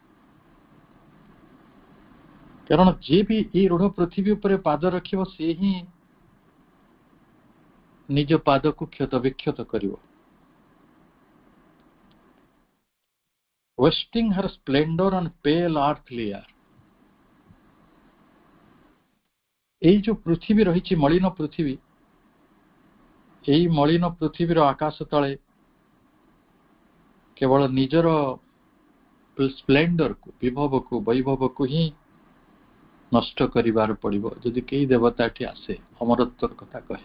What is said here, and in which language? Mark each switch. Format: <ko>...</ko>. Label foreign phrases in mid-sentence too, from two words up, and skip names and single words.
<or>କାରଣ ଯିଏ ବି ଏହି ରୁଢ଼ ପୃଥିବୀ ଉପରେ ପାଦ ରଖିବ, ସେ ହିଁ ନିଜ ପାଦକୁ କ୍ଷତବିକ୍ଷତ କରିବ।</or> <en>wasting her splendor on pale earthly air.</en> <or>এই ଯୋଉ ପୃଥିବୀ ରହିଛି, ମଳିନ ପୃଥିବୀ, এই ମଳିନ ପୃଥିବୀର ଆକାଶ ତଳେ କେବଳ ନିଜର ସ୍ପ୍ଲେଣ୍ଡରକୁ, ବିଭବକୁ, ବୈଭବକୁ ହିଁ ନଷ୍ଟ କରିବାର ପଡ଼ିବ ଯଦି କେହି ଦେବତା ଏଠି ଆସେ, ଅମରତ୍ୱର କଥା କହେ।</or>